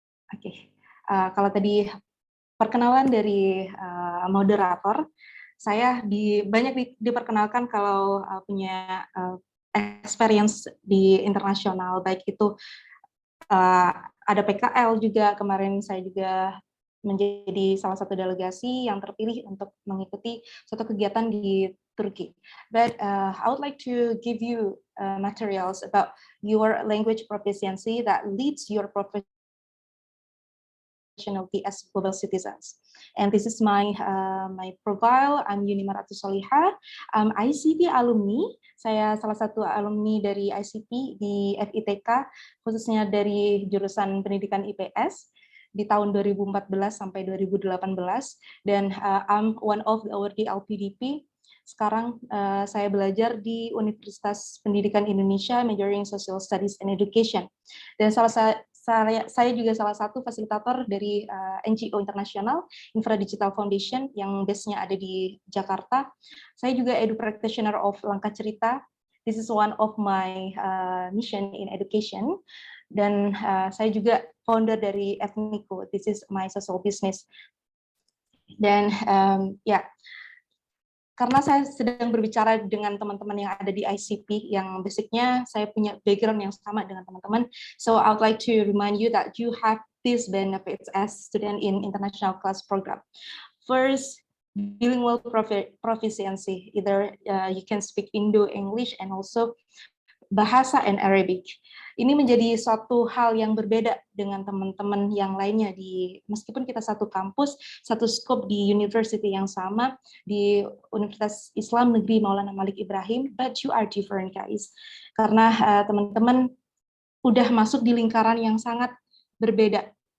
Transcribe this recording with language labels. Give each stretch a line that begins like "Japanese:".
Indonesian: Oke, kalau tadi perkenalan dari moderator, saya banyak diperkenalkan kalau punya experience di internasional, baik itu ada PKL juga, kemarin saya juga menjadi salah satu delegasi yang terpilih untuk mengikuti suatu kegiatan di Turki.
English: But I would like to give you materials about your language proficiency that leads your professionality as global citizens. And this is my profile. I'm Yuni Maratu Solihah. I'm ICP alumni.
Indonesian: Saya salah satu alumni dari ICP di FITK, khususnya dari jurusan pendidikan IPS di tahun 2014 sampai 2018. Dan
English: I'm one of the awardee LPDP.
Indonesian: Sekarang saya belajar di Universitas Pendidikan Indonesia,
English: majoring Social Studies and Education.
Indonesian: Dan saya juga salah satu fasilitator dari NGO internasional, Infra Digital Foundation, yang base-nya ada di Jakarta. Saya juga edu practitioner of Langkah Cerita.
English: This is one of my mission in education.
Indonesian: Dan saya juga founder dari Ethniko.
English: This is my social business.
Indonesian: Dan karena saya sedang berbicara dengan teman-teman yang ada di ICP, yang basicnya saya punya background yang sama dengan teman-teman,
English: so I would like to remind you that you have these benefits as student in international class program. First, bilingual proficiency, either you can speak Indo, English, and also bahasa and Arabic.
Indonesian: Ini menjadi suatu hal yang berbeda dengan teman-teman yang lainnya meskipun kita satu kampus, satu skop di university yang sama, di Universitas Islam Negeri Maulana Malik Ibrahim,
English: but you are different guys.
Indonesian: Karena teman-teman udah masuk di lingkaran yang sangat berbeda.